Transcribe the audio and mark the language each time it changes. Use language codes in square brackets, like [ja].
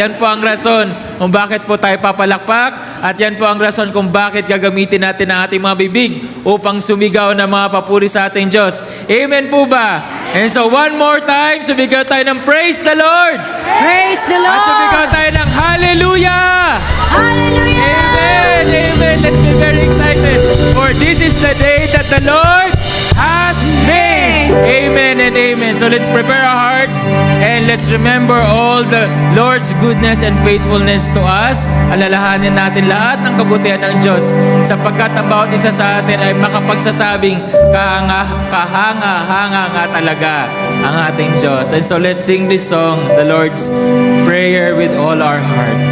[tl] Yan po ang rason kung bakit po tayo papalakpak at yan po ang rason kung bakit gagamitin natin ang ating mga bibig upang sumigaw ng mga papuri sa ating Diyos. Amen po ba? [en] And so one more time, [tl] sumigaw tayo ng [en] Praise the Lord! Praise the Lord! [tl] At sumigaw tayo ng [en] Hallelujah! Hallelujah! Amen! Amen! Let's be very excited for this is the day that the Lord has made. Amen and amen. So let's prepare our hearts and let's remember all the Lord's goodness and faithfulness to us. [tl] Alalahanin natin lahat ng kabutihan ng Diyos sapagkat ang bawat isa sa atin ay makapagsasabing kahanga-hanga nga talaga ang ating Diyos. [en] And so let's sing this song, the Lord's Prayer, with all our heart.